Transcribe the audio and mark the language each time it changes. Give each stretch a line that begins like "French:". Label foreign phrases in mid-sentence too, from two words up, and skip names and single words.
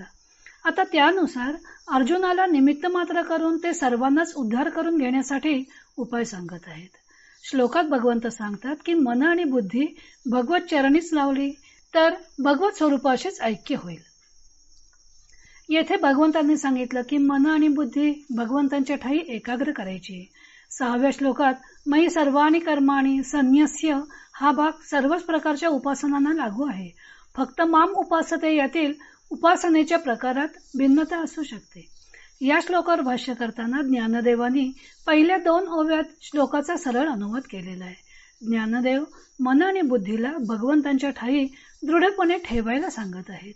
Marathi: आता त्यानुसार अर्जुनाला निमित्त मात्र करून ते सर्वांनाच उद्धार करून घेण्यासाठी उपाय सांगत आहेत. श्लोकात भगवंत सांगतात की मन आणि बुद्धी भगवत चरणीच लावली तर भगवत स्वरूपाशीच ऐक्य होईल. येथे भगवंतांनी सांगितलं की मन आणि बुद्धी भगवंतांच्या ठाई एकाग्र करायची. 6व्या श्लोकात
Sanskrit: मयि सर्वाणि कर्माणि संन्यस्य
Marathi: हा भाग सर्वच प्रकारच्या उपासनांना लागू आहे. फक्त
Sanskrit: माम उपासते
Marathi: यातील उपासनेच्या प्रकारात भिन्नता असू शकते. या श्लोकावर भाष्य करताना ज्ञानदेवांनी पहिल्या 2 ओव्यात श्लोकाचा सरळ अनुवाद केलेला आहे. ज्ञानदेव मन आणि बुद्धीला भगवंतांच्या ठाई दृढपणे ठेवायला सांगत आहेत.